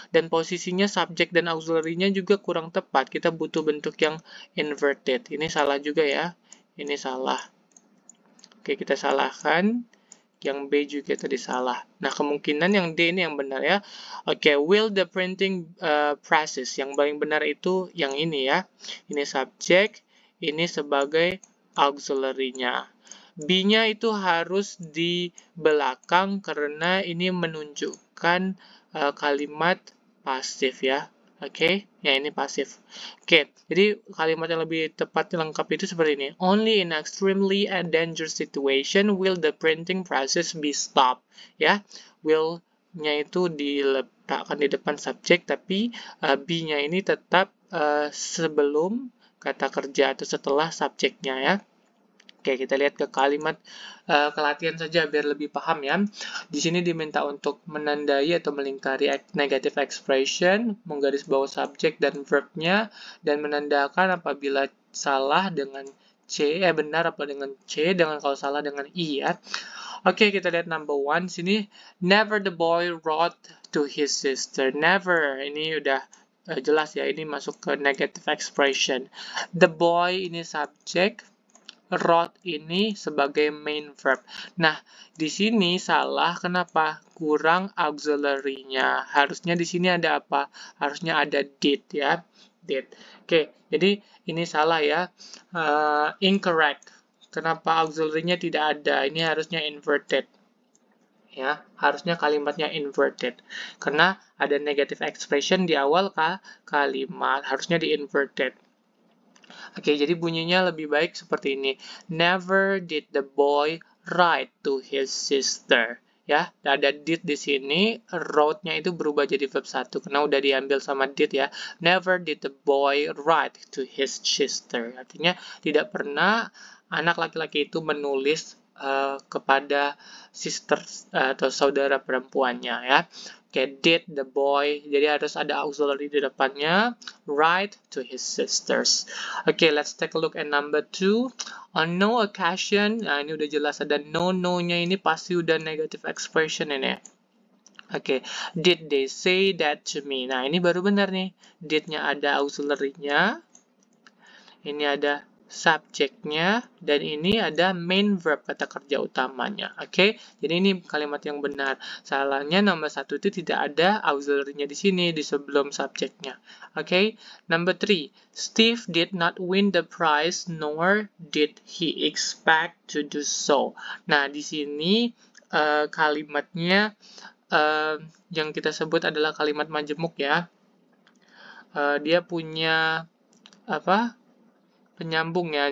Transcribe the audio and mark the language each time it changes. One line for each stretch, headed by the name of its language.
Indonesian: Dan posisinya subjek dan auxiliary-nya juga kurang tepat, kita butuh bentuk yang inverted. Ini salah juga ya, ini salah. Oke, kita salahkan. Yang B juga tadi salah. Nah, kemungkinan yang D ini yang benar ya.
English: Oke, will the printing process.
Indonesian: Yang paling benar itu yang ini ya. Ini subjek, ini sebagai auxiliary-nya. B-nya itu harus di belakang karena ini menunjukkan kalimat pasif ya. Oke, ya ini pasif. Oke, jadi kalimat yang lebih tepat lengkap itu seperti ini.
English: Only in extremely and dangerous situation will the printing process be stopped.
Indonesian: Ya, will-nya itu diletakkan di depan subjek, tapi be-nya ini tetap sebelum kata kerja atau setelah subjeknya ya. Oke, kita lihat ke kalimat kelatihan saja biar lebih paham ya. Di sini diminta untuk menandai atau melingkari negative expression, menggarisbawahi subjek dan verb-nya, dan menandakan apabila salah dengan C, benar apa dengan C, dengan kalau salah dengan I ya. Oke, kita lihat number 1 sini.
English: Never the boy wrote to his sister.
Indonesian: Never, ini udah jelas ya, ini masuk ke negative expression. The boy ini subjek, wrote ini sebagai main verb. Nah, di sini salah. Kenapa? Kurang auxiliary-nya. Harusnya di sini ada apa? Harusnya ada did ya. Did. Oke, jadi ini salah ya. Incorrect. Kenapa auxiliary-nya tidak ada? Ini harusnya inverted. Ya, harusnya kalimatnya inverted. Karena ada negative expression di awal kalimat. Harusnya di inverted. Oke, jadi bunyinya lebih baik seperti ini.
English: Never did the boy write to his sister.
Indonesian: Ya, ada did di sini, wrote-nya itu berubah jadi verb 1 karena udah diambil sama did ya.
English: Never did the boy write to his sister.
Indonesian: Artinya tidak pernah anak laki-laki itu menulis kepada sister atau saudara perempuannya ya. Oke, did the boy, jadi harus ada auxiliary di depannya,
English: write to his sisters.
Indonesian: Oke,
English: let's take a look at number 2.
Indonesian: On no occasion, nah ini udah jelas ada no-nya ini pasti udah negative expression ini.
English: Oke, did they say that to me?
Indonesian: Nah, ini baru benar nih. Did-nya ada auxiliary-nya. Ini ada subjeknya, dan ini ada main verb, kata kerja utamanya. Oke, jadi ini kalimat yang benar. Salahnya nomor 1 itu tidak ada auxiliary-nya di sini, di sebelum subjeknya.
English: Oke, number 3. Steve did not win the prize, nor did he expect to do so.
Indonesian: Nah, di sini kalimatnya yang kita sebut adalah kalimat majemuk ya. Dia punya penyambung ya.